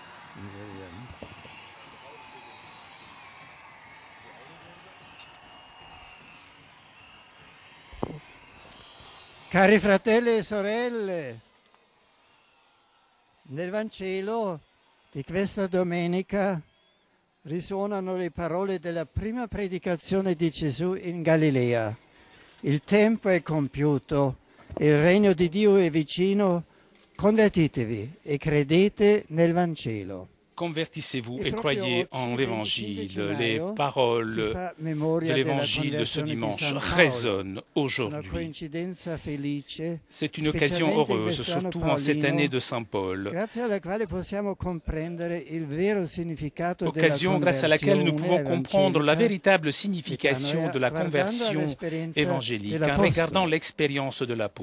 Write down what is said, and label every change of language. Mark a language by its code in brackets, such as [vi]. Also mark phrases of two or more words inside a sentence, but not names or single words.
[it] Cari fratelli e sorelle, nel Vangelo di questa domenica risuonano le parole della prima predicazione di Gesù in Galilea. Il tempo è compiuto, il regno di Dio è vicino, convertitevi e credete nel Vangelo. [fr] Convertissez-vous et croyez en l'Évangile. Les paroles de l'Évangile de ce dimanche résonnent aujourd'hui. C'est une occasion heureuse, surtout en cette année de Saint Paul. Occasion grâce à laquelle nous pouvons comprendre la véritable signification de la conversion évangélique en regardant l'expérience de l'apôtre.